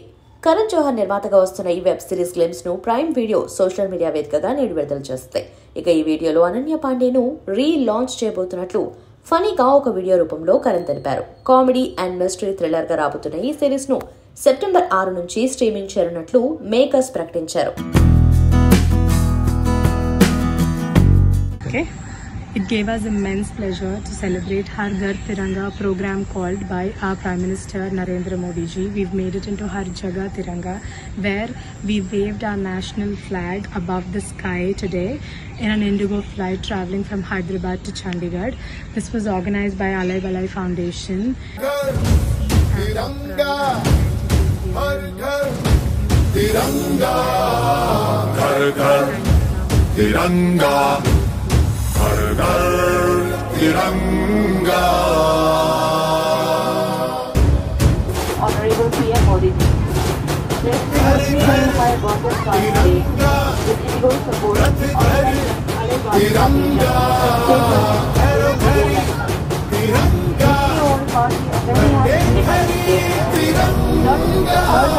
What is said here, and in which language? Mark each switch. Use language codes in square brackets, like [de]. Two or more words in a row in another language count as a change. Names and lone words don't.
[te] కరణ్ జోహర్ నిర్మాతగా వస్తున్న ఈ వెబ్ సిరీస్ గ్లిమ్స్ ను ప్రైమ్ వీడియో సోషల్ మీడియా వేదికగా నేడు విడుదల చేస్తాయి. ఇక ఈ వీడియోలో అనన్య పాండేను లాంచ్ చేయబోతున్నట్లు ఫనీగా ఒక వీడియో రూపంలో కరణ్ తెలిపారు. కామెడీ అండ్ మిస్టరీ థ్రిల్లర్ గా రాబోతున్న ఈ సిరీస్ ను సెప్టెంబర్ 6 నుంచి స్ట్రీమింగ్ చేయనున్నట్లు మేకర్స్ ప్రకటించారు. [en] It gave us immense pleasure to celebrate Har Ghar Tiranga program called by our Prime Minister Narendra Modi ji. We've made it into Har Jagah Tiranga, where we waved our national flag above the sky today in an Indigo flight traveling from Hyderabad to Chandigarh. This was organized by Alai Balai Foundation. [hi] तिरंगा, हर घर तिरंगा, हर घर तिरंगा. हर घर तिरंगा. [en] Honorable PM Modi ji, let's celebrate my birthday today with Indigo support of [hi] तिरंगा, हर घर तिरंगा. तिरंगा,